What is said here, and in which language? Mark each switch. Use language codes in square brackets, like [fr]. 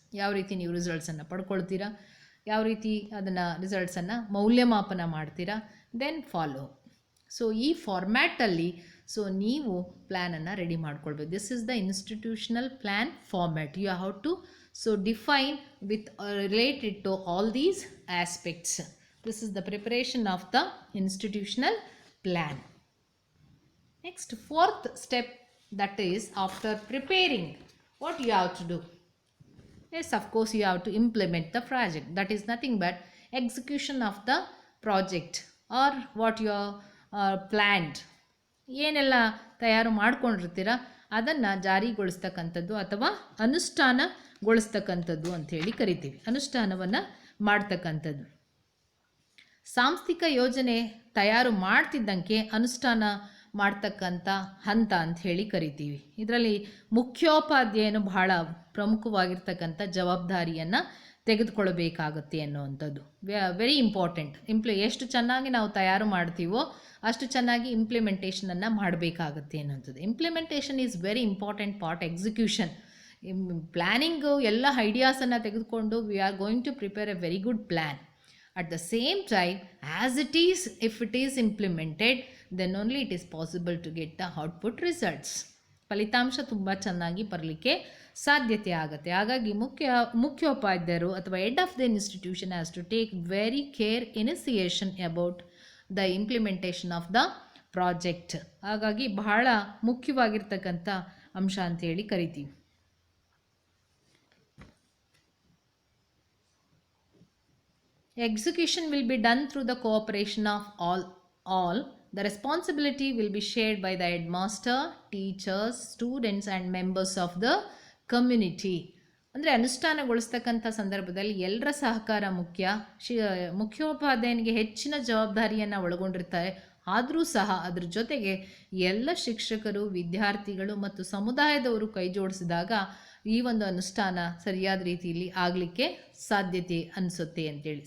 [kn] ಯಾವ ರೀತಿ ನೀವು ರಿಸಲ್ಟ್ಸನ್ನು ಪಡ್ಕೊಳ್ತೀರಾ, ಯಾವ ರೀತಿ ಅದನ್ನು ರಿಸಲ್ಟ್ಸನ್ನು ಮೌಲ್ಯಮಾಪನ ಮಾಡ್ತೀರಾ, [en] Then follow. [kn] ಸೊ ಈ ಫಾರ್ಮ್ಯಾಟಲ್ಲಿ ನೀವು ಪ್ಲ್ಯಾನನ್ನು ರೆಡಿ ಮಾಡ್ಕೊಳ್ಬೇಕು. [en] This is the institutional plan format. You have to define with related to all these aspects. This is the preparation of the institutional plan. Next, fourth step, that is after preparing, what you have to do? Yes, of course, you have to implement the project. That is nothing but execution of the project or what you are planned. [kn] ಏನೆಲ್ಲ ತಯಾರು ಮಾಡ್ಕೊಂಡಿರ್ತೀರ ಅದನ್ನು ಜಾರಿಗೊಳಿಸ್ತಕ್ಕಂಥದ್ದು ಅಥವಾ ಅನುಷ್ಠಾನಗೊಳಿಸ್ತಕ್ಕಂಥದ್ದು ಅಂಥೇಳಿ ಕರಿತೀವಿ. ಅನುಷ್ಠಾನವನ್ನು ಮಾಡ್ತಕ್ಕಂಥದ್ದು. ಸಾಂಸ್ಥಿಕ ಯೋಜನೆ ತಯಾರು ಮಾಡ್ತಿದ್ದಂಗೆ ಅನುಷ್ಠಾನ ಮಾಡ್ತಕ್ಕಂಥ ಹಂತ ಅಂತ ಹೇಳಿ ಕರಿತೀವಿ. ಇದರಲ್ಲಿ ಮುಖ್ಯೋಪಾಧ್ಯಾಯನು ಬಹಳ ಪ್ರಮುಖವಾಗಿರ್ತಕ್ಕಂಥ ಜವಾಬ್ದಾರಿಯನ್ನು ತೆಗೆದುಕೊಳ್ಬೇಕಾಗತ್ತೆ ಅನ್ನುವಂಥದ್ದು [en] Very important. [kn] ಎಷ್ಟು ಚೆನ್ನಾಗಿ ನಾವು ತಯಾರು ಮಾಡ್ತೀವೋ ಅಷ್ಟು ಚೆನ್ನಾಗಿ ಇಂಪ್ಲಿಮೆಂಟೇಷನನ್ನು ಮಾಡಬೇಕಾಗತ್ತೆ ಅನ್ನೋಂಥದ್ದು. [en] Implementation is very important part. Execution, planning [kn] ಎಲ್ಲ ಐಡಿಯಾಸನ್ನು ತೆಗೆದುಕೊಂಡು [en] We are going to prepare a very good plan. At the same time, as it is, if it is implemented, then only it is possible to get the output results. [kn] ಫಲಿತಾಂಶ ತುಂಬ ಚೆನ್ನಾಗಿ ಬರಲಿಕ್ಕೆ ಸಾಧ್ಯತೆ ಆಗುತ್ತೆ. ಹಾಗಾಗಿ ಮುಖ್ಯೋಪಾಧ್ಯಾಯರು ಅಥವಾ [en] Head of the institution has to take very care initiation about the implementation of the project. [kn] ಹಾಗಾಗಿ ಬಹಳ ಮುಖ್ಯವಾಗಿರ್ತಕ್ಕಂಥ ಅಂಶ ಅಂತೇಳಿ ಕರಿತೀವಿ. [en] Execution will be done through the cooperation of all. The responsibility will be shared by the headmaster, teachers, students and members of the community. [kn] ಅಂದರೆ ಅನುಷ್ಠಾನಗೊಳಿಸ್ತಕ್ಕಂಥ ಸಂದರ್ಭದಲ್ಲಿ ಎಲ್ಲರ ಸಹಕಾರ ಮುಖ್ಯ. ಮುಖ್ಯೋಪಾಧ್ಯಾಯನಿಗೆ ಹೆಚ್ಚಿನ ಜವಾಬ್ದಾರಿಯನ್ನು ಒಳಗೊಂಡಿರ್ತಾರೆ. ಆದರೂ ಸಹ ಅದರ ಜೊತೆಗೆ ಎಲ್ಲ ಶಿಕ್ಷಕರು, ವಿದ್ಯಾರ್ಥಿಗಳು ಮತ್ತು ಸಮುದಾಯದವರು ಕೈ ಜೋಡಿಸಿದಾಗ ಈ ಒಂದು ಅನುಷ್ಠಾನ ಸರಿಯಾದ ರೀತಿಯಲ್ಲಿ ಆಗಲಿಕ್ಕೆ ಸಾಧ್ಯತೆ ಅನಿಸುತ್ತೆ ಅಂತೇಳಿ.